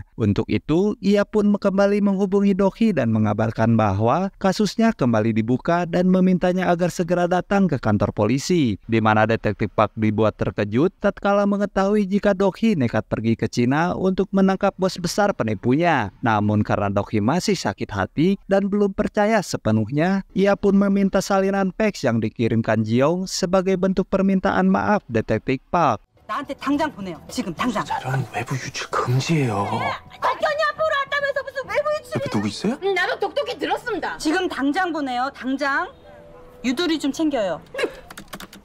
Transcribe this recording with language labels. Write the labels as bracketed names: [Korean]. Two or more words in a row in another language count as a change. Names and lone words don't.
[Indonesian] Untuk itu, ia pun kembali menghubungi Dokhi dan mengabarkan bahwa kasusnya kembali dibuka dan memintanya agar segera datang ke kantor polisi, di mana detektif Park dibuat terkejut tatkala mengetahui jika Dokhi nekat pergi ke Cina untuk menangkap bos besar penipunya. Namun karena Dokhi masih sakit hati dan belum percaya sepenuhnya, ia pun meminta salinan fax yang dikirimkan Jiong sebagai bentuk permintaan maaf detektif Park. [Korean] 나한테 당장 보내요. 지금 당장. 자료는 외부 유출 금지예요. 박현이 앞으로 왔다면서 무슨 외부 유출? 옆에 누구 있어요? 나도 똑똑히 들었습니다. 지금 당장 보내요. 당장. 유두리 좀 챙겨요.